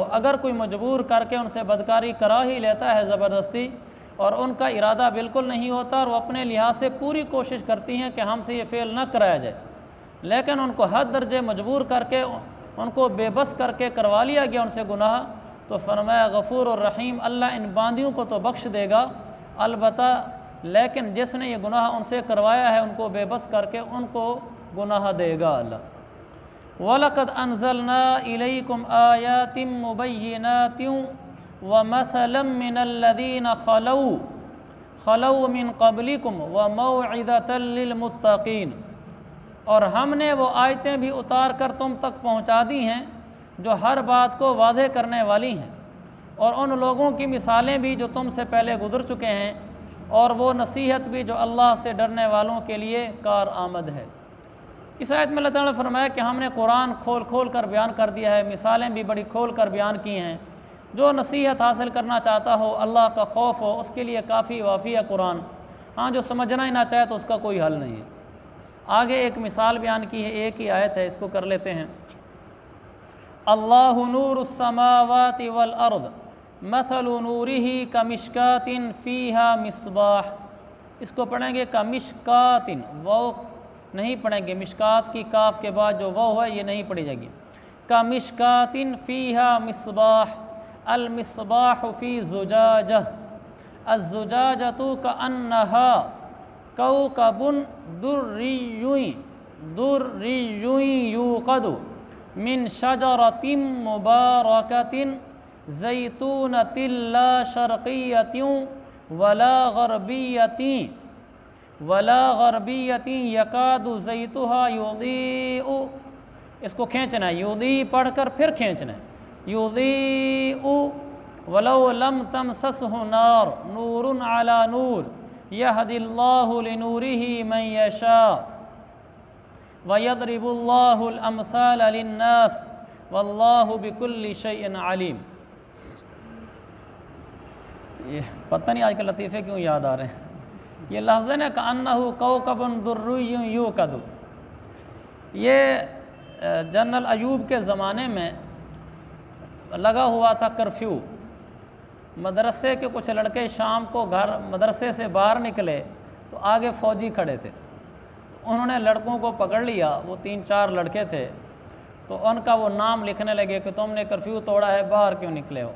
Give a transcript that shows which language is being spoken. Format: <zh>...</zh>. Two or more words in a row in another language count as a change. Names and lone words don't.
<hi>अगर कोई मजबूर करके उनसे बदकारी करा ही लेता है ज़बरदस्ती, और उनका इरादा बिल्कुल नहीं होता और वो अपने लिहाज से पूरी कोशिश करती हैं कि हमसे ये फ़ेल न कराया जाए, लेकिन उनको हद दर्जे मजबूर करके उनको बेबस करके करवा लिया गया उनसे गुनाह, तो फरमाया गफूर और रहीम, अल्लाह इन बांदियों को तो बख्श देगा अलबत्ता, लेकिन जिसने ये गुनाह उनसे करवाया है उनको बेबस करके उनको गुनाह देगा अल्लाह।</hi> <ar>ولقد أنزلنا إليكم آيات مبينات ومثلا من الذين خلوا من قبلكم وموعظة للمتقين.</ar> <hi>और हमने वो आयतें भी उतार कर तुम तक पहुँचा दी हैं जो हर बात को वाज़ेह करने वाली हैं, और उन लोगों की मिसालें भी जो तुमसे पहले गुज़र चुके हैं, और वो नसीहत भी जो अल्लाह से डरने वालों के लिए कार आमद है। इस आयत में अल्लाह ताला ने फरमाया कि हमने कुरान खोल खोल कर बयान कर दिया है, मिसालें भी बड़ी खोल कर बयान की हैं। जो नसीहत हासिल करना चाहता हो, अल्लाह का खौफ हो, उसके लिए काफ़ी वाफ़ी है कुरान। हाँ, जो समझना ही ना चाहे तो उसका कोई हल नहीं है। आगे एक मिसाल बयान की है, एक ही आयत है, इसको कर लेते हैं।</hi> <ar>الله نور السماوات والأرض مثل نوره كمشكاة فيها مصباح.</ar> <hi>इसको पढ़ेंगे कमिश्कातिन, वो नहीं पढ़ेंगे, मिश्कात की काफ के बाद जो वो है ये नहीं पढ़ी जाएगी।</hi> <ar>كمشكاة فيها مصباح المصباح في زجاجة الزجاجة كأنها كوكب دري يوقد من شجرة مباركة زيتونة لا شرقية ولا غربية يكاد زيتها يضيء.</ar> <hi>इसको खींचना है, युज़ी पढ़कर फिर खींचना है,</hi> <ar>يضيء ولو لم تمسسه نار نور على نور يهدي الله لنوره من يشاء ويضرب الله الأمثال للناس والله بكل شيء عليم.</ar> <hi>ये पता नहीं आजकल लतीफ़े क्यों याद आ रहे हैं। ये लफ्ज़ है ना</hi> <ar>كأنه كوكب دري يوقد,</ar> <hi>ये जनरल अयूब के ज़माने में लगा हुआ था कर्फ्यू। मदरसे के कुछ लड़के शाम को घर मदरसे से बाहर निकले तो आगे फ़ौजी खड़े थे। उन्होंने लड़कों को पकड़ लिया, वो 3-4 लड़के थे, तो उनका वो नाम लिखने लगे कि तुमने कर्फ्यू तोड़ा है, बाहर क्यों निकले हो।</hi>